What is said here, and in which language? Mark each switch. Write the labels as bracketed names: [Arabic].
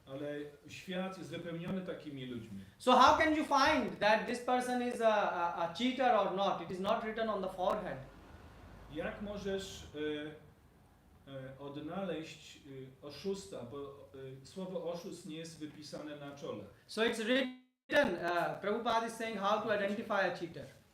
[Polish] ale świat jest wypełniony takimi ludźmi. [English] So how can you find that this person is a cheater or not? It is not written on the forehead. [Polish] Jak możesz odnaleźć oszusta, bo słowo oszust nie jest wypisane na czole. [English] So it's written, Prabhupada is saying how to identify a cheater.